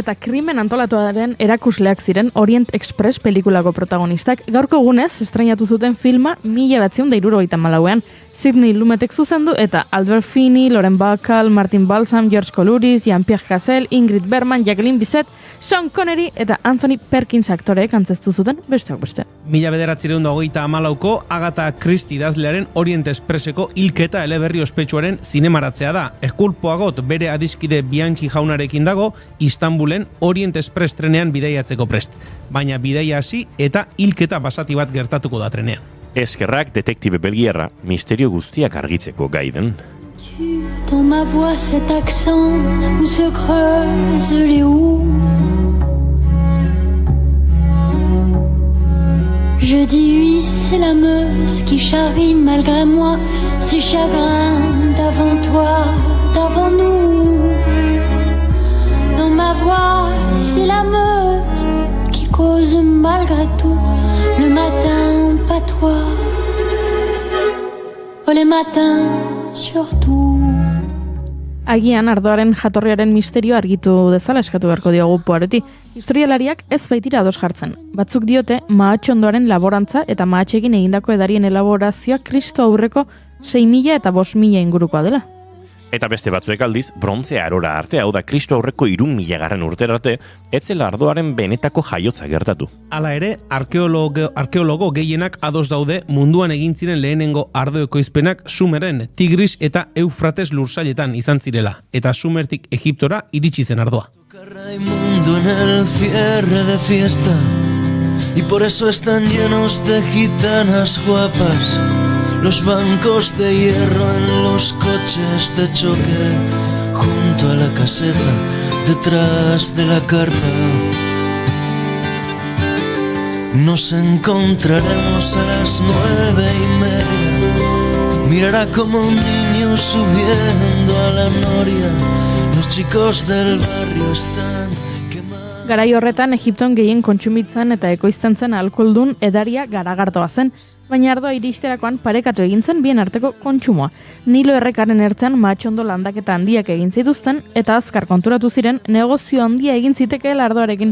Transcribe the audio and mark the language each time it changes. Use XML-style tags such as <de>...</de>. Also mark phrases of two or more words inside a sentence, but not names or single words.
<eu>eta krimen antolatuaren erakusleak ziren Orient Express pelikulako protagonistak. Gaurko egunez estreinatu zuten filma 1974an. Sidney Lumetek zuzendu eta Albert Finney, Lauren Bacall, Martin Balsam, George Columbus, Jean-Pierre Cassel, Ingrid Bergman, Jacqueline Bisset, Sean Connery eta Anthony Perkins aktoreek antzeztu zuten besteak beste. 1924ko Agatha Christie idazlearen Orient Expresseko hilketa eleberri ospetsuaren zinemaratzea da. Eskulpoagot bere adiskide Bianchi jaunarekin dago Istanbulen Orient Express trenean bidaiatzeko prest. Baina bidaia hasi eta hilketa basati bat gertatuko da trenean. Eskerrak detektibe belgiarra misterio guztiak argitzeko gaiden.</eu> <fr>Dans ma voix cet accent où se creusent les houes. Je dis oui, c'est la Meuse qui charrie malgré moi ses chagrins d'avant toi, d'avant nous. Dans ma voix, c'est la Meuse qui cause malgré tout le matin pas toi. Oh les matins surtout.</fr> <eu>Agian ardoaren jatorriaren misterio argitu dezala eskatu beharko diogu Poiroti. Historialariak ez baitira ados jartzen. Batzuk diote mahatxondoaren laborantza eta mahatxekin egindako edarien elaborazioa Kristo aurreko 6.000 eta 5.000 ingurukoa dela. Eta beste batzuek aldiz, brontze arora arte, hau da Kristo aurreko 3.000 urtera arte, etzela ardoaren benetako jaiotza gertatu. Hala ere, arkeologo gehienak ados daude munduan egin ziren lehenengo ardo ekoizpenak Sumeren, Tigris eta Eufrates lursailetan izan zirela, eta Sumertik Egiptora iritsi zen ardoa.</eu> <es>Raimundo en el cierre de fiesta y por eso están llenos de gitanas guapas. Los bancos de hierro en los coches de choque, junto a la caseta, detrás de la carpa. Nos encontraremos a las 9:30. Mirará como un niño subiendo a la noria. Los chicos del barrio están...</es> <eu>Garai horretan Egipton gehien kontsumitzen eta ekoizten zen alkoholdun edaria garagardoa zen, baina ardoa iristerakoan parekatu egin zen bien arteko kontsumoa. Nilo errekaren ertzean mahatxondo landaketa handiak egin zituzten eta azkar konturatu ziren negozio handia egin zitekeela ardoarekin.</eu>